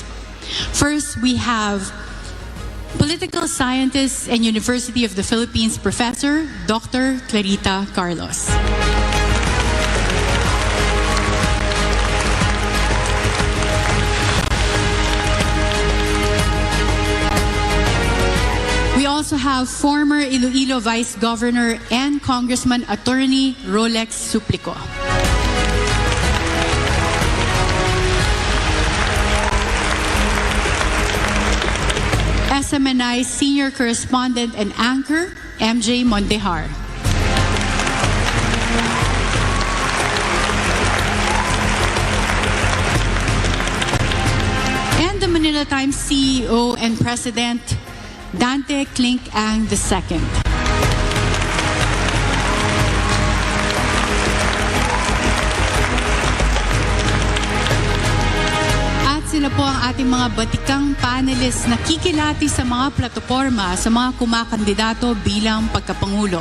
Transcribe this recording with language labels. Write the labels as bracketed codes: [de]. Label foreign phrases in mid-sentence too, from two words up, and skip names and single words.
[en] First, we have political scientist and University of the Philippines professor, Dr. Clarita Carlos. We also have former Iloilo Vice Governor and Congressman Attorney Rolex Suplico. SMNI Senior Correspondent and Anchor, MJ Mondejar. And the Manila Times CEO and President, Dante Klink Ang II. [tl] At sila po ang ating mga batikang panelists na kikilati sa mga plataforma sa mga kumakandidato bilang pagkapangulo.